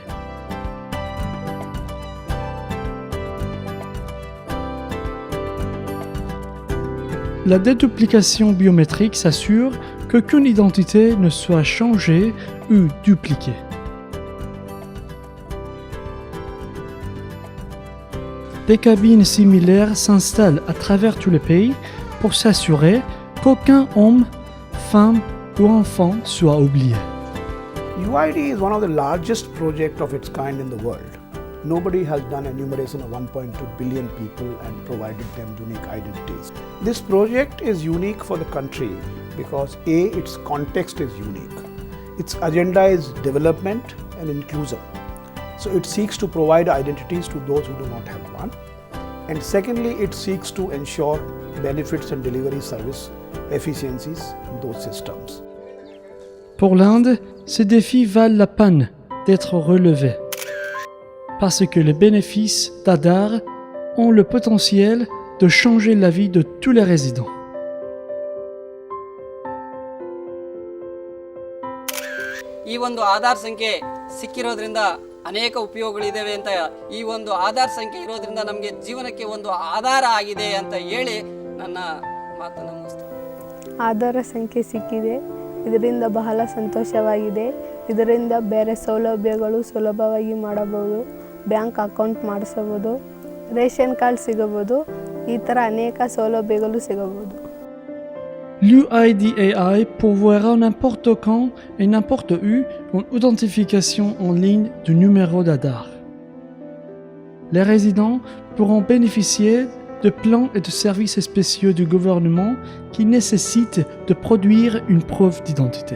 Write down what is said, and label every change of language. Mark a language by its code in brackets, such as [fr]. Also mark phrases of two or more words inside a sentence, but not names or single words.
[fr] La déduplication biométrique s'assure qu'aucune identité ne soit changée ou dupliquée. Des cabines similaires s'installent à travers tout le pays pour s'assurer qu'aucun homme, femme ou enfant soit oublié. [en] UID is one of the largest projects of its kind in the world. Nobody has done enumeration of 1.2 billion people and provided them unique identities. This project is unique for the country because A, its context is unique. Its agenda is development and inclusion. So it seeks to provide identities to those who do not have one. And secondly, it seeks to ensure benefits and delivery service efficiencies in those systems. [fr] Pour l'Inde, ces défis valent la peine d'être relevés parce que les bénéfices d'Aadhaar ont le potentiel de changer la vie de tous les résidents. [kn] ಈ ಒಂದು ಆಧಾರ್ ಸಂಖ್ಯೆ ಸಿಕ್ಕಿರೋದ್ರಿಂದ ಅನೇಕ ಉಪಯೋಗಗಳಿದ್ದಾವೆ ಅಂತ ಈ ಒಂದು ಆಧಾರ್ ಸಂಖ್ಯೆ ಇರೋದ್ರಿಂದ ನಮಗೆ ಜೀವನಕ್ಕೆ ಒಂದು ಆಧಾರ ಆಗಿದೆ ಅಂತ ಹೇಳಿ ನನ್ನ ಮಾತನ್ನು ಮುಗಿಸ್ತೀನಿ. ಆಧಾರ ಸಂಖ್ಯೆ ಸಿಕ್ಕಿದೆ, ಇದರಿಂದ ಬಹಳ ಸಂತೋಷವಾಗಿದೆ. ಇದರಿಂದ ಬೇರೆ ಸೌಲಭ್ಯಗಳು ಸುಲಭವಾಗಿ ಮಾಡಬಹುದು, [en] bank account [kn] ಮಾಡಿಸಬಹುದು, [en] ration card [kn] ಸಿಗಬಹುದು, ಈ ಥರ ಅನೇಕ ಸೌಲಭ್ಯಗಳು ಸಿಗಬಹುದು. [fr] L'UIDAI pourvoira n'importe quand et n'importe où une authentification en ligne du numéro d'Aadhaar. Les résidents pourront bénéficier de plans et de services spéciaux du gouvernement qui nécessitent de produire une preuve d'identité.